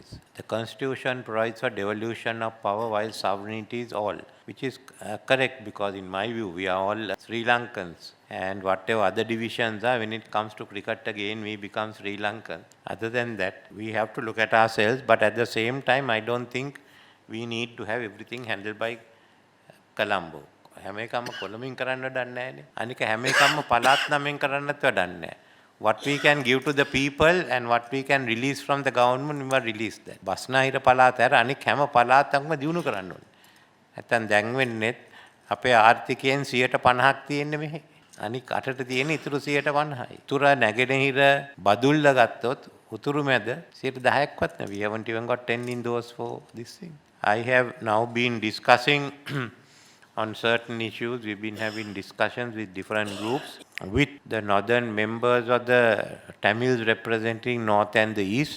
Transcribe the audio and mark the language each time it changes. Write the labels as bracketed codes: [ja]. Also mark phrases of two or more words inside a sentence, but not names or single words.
[en] The constitution provides for devolution of power while sovereignty is all, which is correct, because in my view we are all Sri Lankans, and whatever other divisions are, when it comes to cricket again we become Sri Lankan. Other than that, we have to look at ourselves, but at the same time I don't think we need to have everything handled by Colombo. [si] හැම එකම කොළමින් කරන්න දන්නේ නැහැනේ. අනික හැම එකම පළාත් නමෙන් කරන්නත් වැඩක් නැහැ. [en] What we can give to the people and what we can release from the government, we must release that. [si] බස්නාහිර පළාත ඇර අනික හැම පළාතක්ම දිනු කරන්න ඕනේ. නැත්තම් දැන් වෙන්නේ අපේ ආර්ථිකයෙන් 50%ක් තියෙන්නේ මෙහි. අනික අටට තියෙන ඉතුරු 50%යි. උතුර නැගෙනහිර බදුල්ල ගත්තොත් උතුරු මැද 10%ක්වත් නැහැ. [en] We haven't even got 10 in those for this thing. I have now been discussing on certain issues. We've been having discussions with different groups, with the northern members of the Tamils representing north and the east.